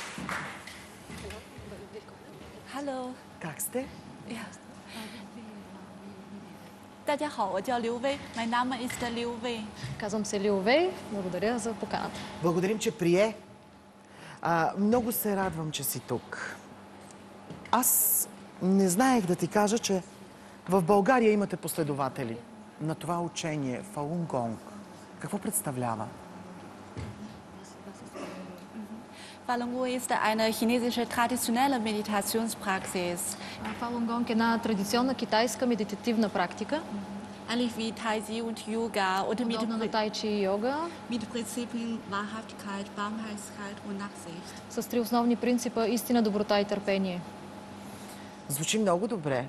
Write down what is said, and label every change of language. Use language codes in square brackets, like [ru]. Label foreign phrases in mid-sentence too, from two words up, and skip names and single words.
[en] Hello. [bg] Как сте? [en] My name is Liu Wei. [bg] Казвам се Лиу Вей. Благодаря за поканата. Благодарим, че прие. Много се радвам, че си тук. Аз не знаех да ти кажа, че в България имате последователи на това учение Фалун Гонг. Какво представлява? [de] Falun Gong ist eine chinesische traditionelle Meditationspraxis. [bg] Фалун Гонг е една традиционна китайска медитативна практика, [de] Ähnlich wie Tai Chi und Yoga oder [bg] подобна на тай чи и йога, [de] mit Prinzipien Wahrhaftigkeit, Barmherzigkeit und Nachsicht. [bg] с три основни принципа: истина, доброта и търпение. Звучи много добре.